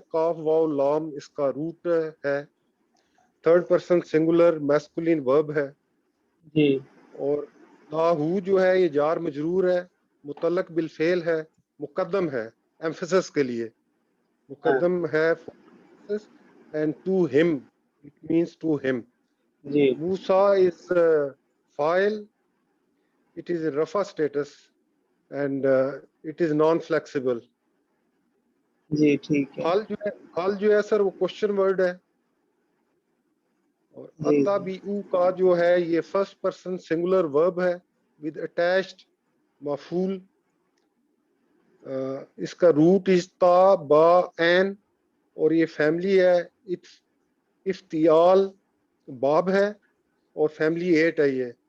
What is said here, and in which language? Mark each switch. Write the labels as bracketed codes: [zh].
[ur] کاف واو لام اس کا روٹ ہے. 3rd پرسن سنگولر میسکولین ورب ہے. جی. اور لاہو جو ہے یہ جار مجرور ہے، متعلق بالفعل ہے، مقدم ہے ایمفسس کے لیے، مقدم ہے [en] and to him it means to him. [ur] جی. [en] Musa is file, it is in rafa status and it is non-flexible. [ur] جی ٹھیک ہے. حال جو ہے سر وہ کوشچن ورڈ ہے. اور اتبعو کا جو ہے یہ 1st پرسن سنگولر ورب ہے with attached مفعول. اس کا روٹ از تا با این اور یہ فیملی ہے افتیال باب ہے اور فیملی 8 ہے یہ.